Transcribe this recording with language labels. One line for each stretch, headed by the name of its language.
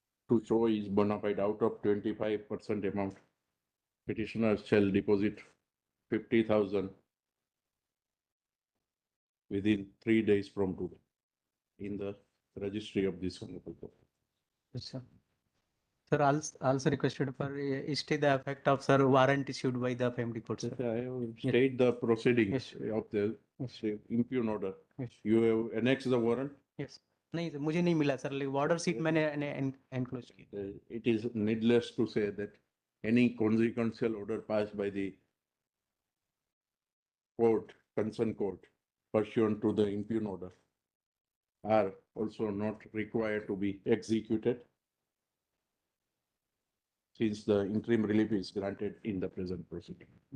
English: to show is bona fide out of 25% amount. Petitioner shall deposit 50,000 within 3 days from today in the registry of this honorable court. Yes, sir. Sir, also requested for stay the effect of sir warrant issued by the family court, sir. I have stayed the proceedings Yes. of the impugned order. Yes. You have annexed the warrant. Yes.
Hindi: नहीं sir मुझे नहीं मिला sir वार्डर seat मैंने enclose की.
English: It is needless to say that any consequential order passed by the court, concerned court, pursuant to the impugned order, are also not required to be executed since the interim relief is granted in the present proceeding.